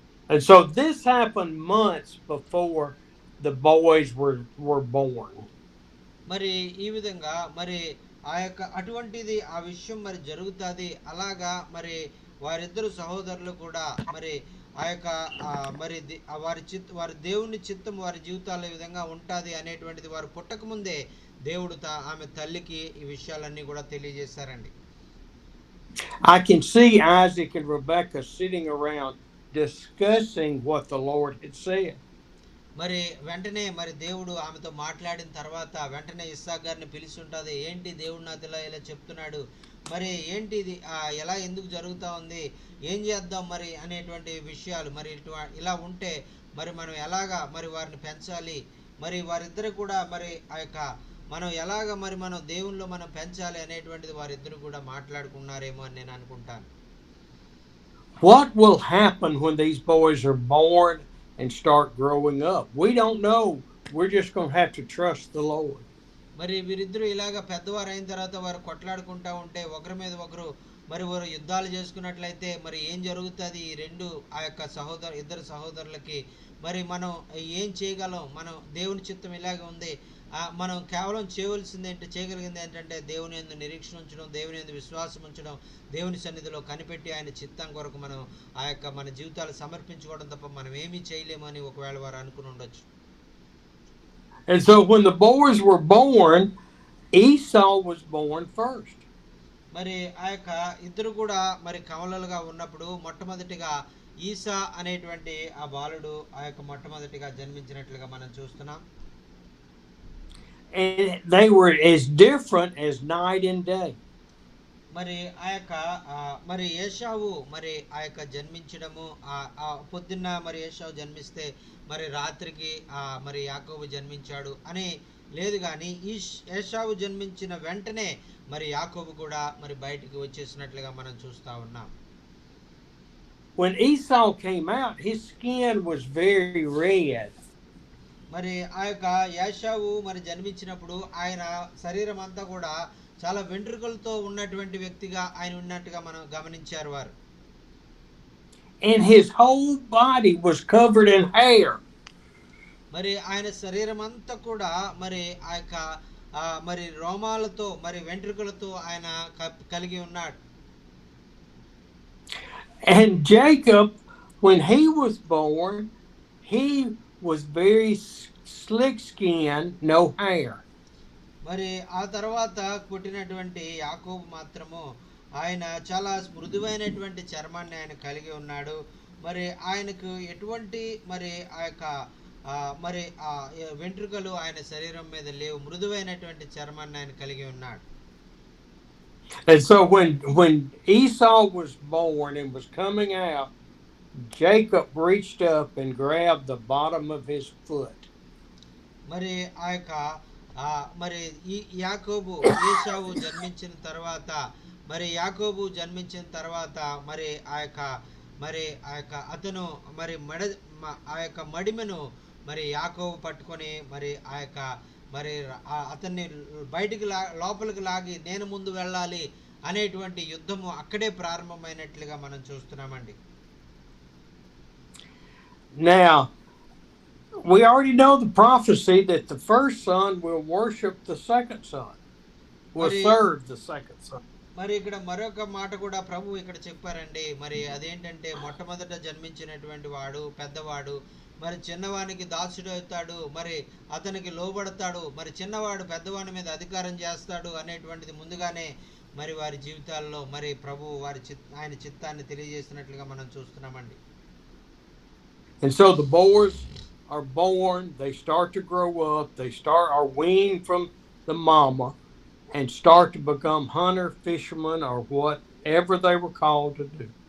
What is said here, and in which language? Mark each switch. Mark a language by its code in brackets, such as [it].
[en] And so this happened months before the boys were born. [te] మరి ఈ విధంగా మరి ఆ యొక్క అటువంటిది ఆ విషయం మరి జరుగుతుంది. అలాగా మరి వారిద్దరు సహోదరులు కూడా మరి ఆ యొక్క మరి వారి దేవుని చిత్తం వారి జీవితాల్లో ఈ విధంగా ఉంటుంది అనేటువంటిది వారు పుట్టక ముందే దేవుడు ఆమె తల్లికి ఈ విషయాలన్నీ కూడా తెలియజేశారండి. [en] I can see Isaac and Rebecca sitting around discussing what the Lord had said. [te] మరి వెంటనే మరి దేవుడు ఆమెతో మాట్లాడిన తర్వాత వెంటనే ఇస్సాక్ గారిని పిలిచి ఉంటుంది, ఏంటి దేవుడు నాతో ఇలా చెప్తున్నాడు, మరి ఏంటి ఇది ఎలా ఎందుకు జరుగుతూ ఉంది, ఏం చేద్దాం మరి అనేటువంటి విషయాలు, మరి ఇలా ఉంటే మరి మనం ఎలాగా మరి వారిని పెంచాలి, మరి వారిద్దరు కూడా మరి ఆ యొక్క మనం ఎలాగ మరి మనం దేవుల్లో మనం పెంచాలి అనేటువంటిది వారిద్దరు కూడా మాట్లాడుకున్నారేమో అని నేను అనుకుంటాను. [en] What will happen when these boys are born and start growing up? We don't know. We're just going to have to trust the Lord. [te] మరి వీరిద్దరూ ఇలాగ పెద్దవారు అయిన తర్వాత వారు కొట్లాడుకుంటా ఉంటే ఒకరి మీద ఒకరు మరి వారు యుద్ధాలు చేసుకున్నట్లయితే మరి ఏం జరుగుతుంది ఈ ఆ యొక్క ఇద్దరు సహోదరులకి, మరి మనం ఏం చేయగలం, మనం దేవుని చిత్తం ఇలాగే ఉంది, మనం కేవలం చేయగలిగింది ఏంటంటే దేవుని యందు నిరీక్షణ ఉంచడం, దేవుని యందు విశ్వాసం ఉంచడం, దేవుని సన్నిధిలో కనిపెట్టి ఆయన చిత్తం కొరకు మనం ఆ యొక్క మన జీవితాలు సమర్పించుకోవడం తప్ప మనం ఏమీ చేయలేమని ఒకవేళ వారు అనుకుని ఉండొచ్చు. [en] And so when the boys were born, Esau was born first. [te] మరి ఆ యొక్క ఇద్దరు కూడా మరి కవలలుగా ఉన్నప్పుడు మొట్టమొదటిగా ఈసా అనేటువంటి ఆ బాలుడు ఆ యొక్క మొట్టమొదటిగా జన్మించినట్లుగా మనం చూస్తున్నాం. [en] And they were as different as night and day. [te] మరి ఆ యొక్క మరి ఏషావు మరి ఆ యొక్క జన్మించడము ఆ పొద్దున్న మరి ఏషావు జన్మిస్తే మరి రాత్రికి మరి యాకోబు జన్మించాడు అని లేదు, కానీ ఏషావు జన్మించిన వెంటనే మరి యాకోబు కూడా మరి బయటికి వచ్చేసినట్లుగా మనం చూస్తా ఉన్నాం. [en] When Esau came out, his skin was very red. [te] మరి ఆ యొక్క యాషావు మరి జన్మించినప్పుడు ఆయన శరీరం అంతా కూడా చాలా వెంట్రుకలతో ఉన్నటువంటి వ్యక్తిగా ఆయన ఉన్నట్టుగా మనం గమనించారు వారు. [en] And his whole body was covered in hair. [te] మరి ఆయన శరీరం అంతా కూడా మరి ఆ యొక్క మరి రోమాలతో మరి వెంట్రుకలతో ఆయన కలిగి ఉన్నాడు. [en] And Jacob, when he was born, he was very slick skin, no hair. [te] మరి ఆ తర్వాత పుట్టినటువంటి యాకోబు మాత్రము ఆయన చాలా మృదువైనటువంటి చర్మాన్ని ఆయన కలిగి ఉన్నాడు. మరి ఆయనకు ఎటువంటి మరి ఆ యొక్క మరి ఆ వెంట్రుకలు ఆయన శరీరం మీద లేవు, మృదువైనటువంటి చర్మాన్ని ఆయన కలిగి ఉన్నాడు. [en] And so when Esau was born and was coming out, Jacob reached up and grabbed the bottom of his foot. [te] మరి ఆ యొక్క మరి ఈ యాకోబు ఏశావు జన్మించిన తర్వాత మరి యాకోబు జన్మించిన తర్వాత మరి ఆ యొక్క అతను మరి ఆ యొక్క మడిమెను మరి యాకోబు పట్టుకొని మరి ఆ యొక్క మరి అతన్ని బయటికి లోపలికి లాగి నేను ముందు వెళ్ళాలి అనేటువంటి యుద్ధము అక్కడే ప్రారంభమైనట్లుగా మనం చూస్తున్నామండి. [en] Now, we already know the prophecy that the first son will worship the second son, will serve the second son. [te] మరి ఇక్కడ మరొక మాట కూడా ప్రభు ఇక్కడ చెప్పారండి. మరి అదేంటంటే మొట్టమొదట జన్మించినటువంటి వాడు పెద్దవాడు మరి చిన్నవానికి దాసుడు అవుతాడు, మరి అతనికి లోబడతాడు, మరి చిన్నవాడు పెద్దవాడి మీద అధికారం చేస్తాడు అనేటువంటిది ముందుగానే మరి వారి జీవితాల్లో మరి ప్రభు ఆయన చిత్తాన్ని తెలియజేసినట్లుగా మనం చూస్తున్నామండి. [en] And so the boys are born, they start to grow up, are weaned from the mama and start to become hunter, fishermen, or whatever they were called to do.